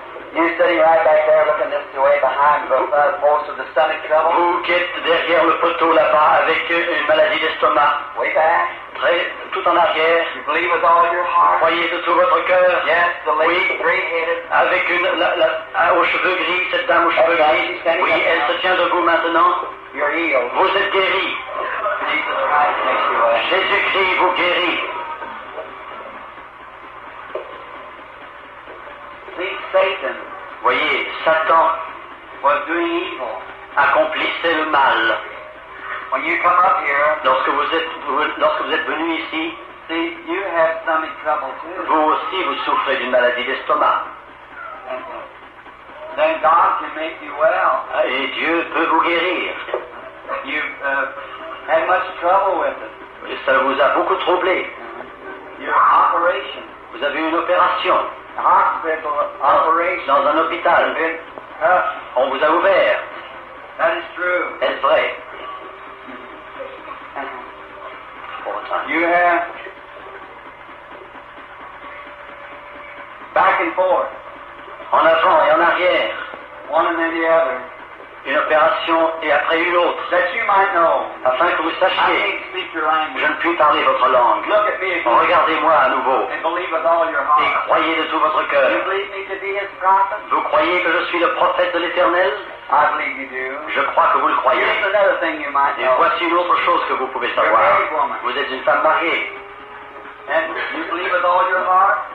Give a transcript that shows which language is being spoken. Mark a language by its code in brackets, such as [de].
[en] You're sitting right back there looking this way behind the post of the stomach trouble. [fr] Vous qui êtes derrière le poteau là-bas avec une maladie d'estomac. [en] Way back. [fr] Tout en arrière. [en] You believe with all your heart. [fr] Croyez de tout votre cœur. [en] Yes, the lady gray-headed. [fr] Avec aux cheveux gris, cette dame aux cheveux gris. Oui, elle se tient debout maintenant. [en] You're healed. [fr] Vous êtes guéri. [en] Jesus Christ makes you well. [fr] Jésus-Christ vous guérit. [en] See, Satan. [fr] Voyez, [en] Satan was doing evil. [fr] Accomplissait le mal. [en] When you come up here, [fr] lorsque vous êtes venu ici, [en] see, you have stomach trouble too. [fr] Vous aussi, vous souffrez d'une maladie d'estomac. [en] Then God can make you well. [fr] Et Dieu peut vous guérir. [en] You've had much trouble with it. [fr] Et ça vous a beaucoup troublé. [en] Your operation. [fr] Vous avez eu une opération. [en] Hospital operation. [fr] Dans un hôpital. On vous a ouvert. [en] That is true. [fr] Est-ce vrai? [en] You have back and forth, [fr] en avant et en arrière, [en] one and then the other. [fr] Une opération et après une autre. [en] That you might know. [fr] Afin que vous sachiez. Je ne puis parler votre langue. [en] Look at me again. [fr] Regardez-moi à nouveau. [en] And believe with all your heart. [fr] Et croyez de tout votre cœur. [en] You believe me to be His prophet? [fr] Vous croyez que je suis le prophète de l'Éternel? [en] I believe you do. [fr] Je crois que vous le croyez. [en] Here's another thing you might know. [fr] Et voici une autre chose que vous pouvez savoir. Vous êtes une femme mariée. [en] And you believe with all your heart?